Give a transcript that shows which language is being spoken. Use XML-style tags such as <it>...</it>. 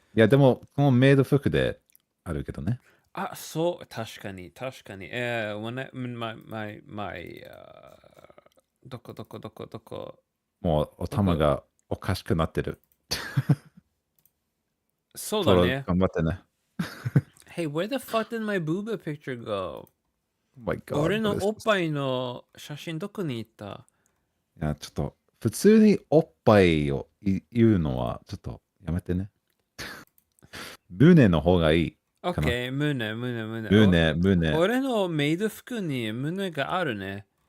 <ja>いや、でも、このメイド服であるけどね。あ、そう、確かに。どこ。もう、お玉がおかしくなってる。ポロ、そうだね。頑張ってね。</ja> <en>Hey, where the fuck did my booba picture go? Oh my God,</en> <ja>俺の</ja> <en>what is</en> <ja>おっ</ja> <en>this?</en> <ja>ぱいの写真どこに行った？いや、ちょっと、普通におっぱいを言うのは、ちょっとやめてね。胸の方がいい。 OK、胸。胸。俺のメイド服に胸があるね。</ja>